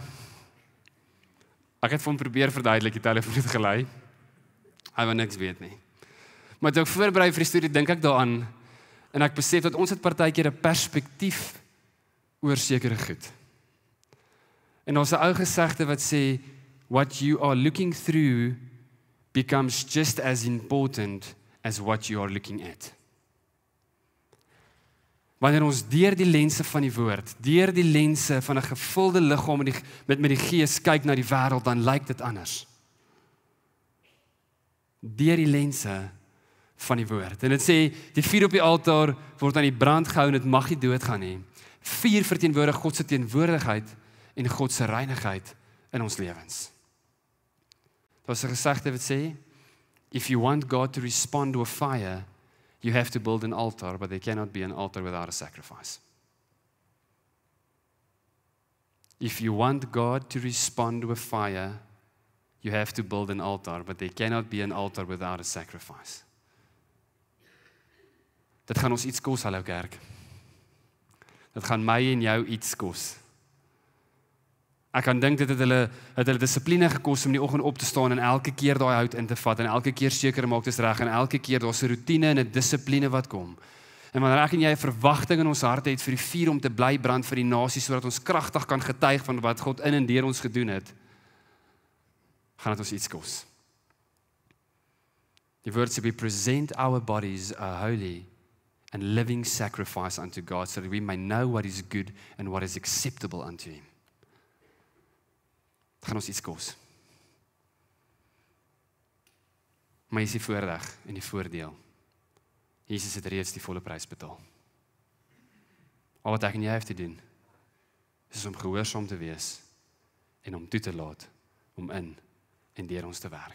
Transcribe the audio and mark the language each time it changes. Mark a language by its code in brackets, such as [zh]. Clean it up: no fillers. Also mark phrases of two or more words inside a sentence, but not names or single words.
[af] Ek het vir hom probeer verduidelik, die telefoon het gelei. Hy wou niks weet nie. Maar toe ek voorberei vir die studie, dink ek daaraan en ek besef dat ons het partykeer 'n perspektief oor sekere goed. En daar's 'n ou gesegde wat sê [en] what you are looking through becomes just as important as what you are looking at. [af] Wanneer ons deur die lense van die woord, deur die lense van 'n gevulde liggaam met die Gees kyk na die wêreld, dan lyk dit anders. Deur die lense van die woord. En dit sê, die vuur op die altaar word aan die brand gehou en dit mag nie doodgaan nie. Vuur verteenwoordig God se teenwoordigheid en God se reinigheid in ons lewens. Daar's 'n gesegde wat sê, [en] if you want God to respond to a fire, you have to build an altar, but there cannot be an altar without a sacrifice. If you want God to respond to a fire, you have to build an altar, but there cannot be an altar without a sacrifice. [af] Dit gaan ons iets kos, hallo kerk. Dit gaan my en jou iets kos. Ek kan dink dit het hulle dissipline gekos om die oggend op te staan en elke keer daai hout in te vat en elke keer seker maak dit is reg en elke keer daar's 'n roetine en 'n dissipline wat kom. En wanneer ek en jy 'n verwagting in ons harte het vir die vuur om te bly brand vir die nasie sodat ons kragtig kan getuig van wat God in en deur ons gedoen het, gaan dit ons iets kos. Die woord sê [en] we present our bodies a holy and living sacrifice unto God so that we may know what is good and what is acceptable unto him. [af] Het gaan ons iets kos. Maar is die voordeel en die voordeel. Jesus het reeds die volle prys betaal. Al wat ek en jy hoef te doen, is om gehoorsaam te wees en om toe te laat om in en deur ons te werk.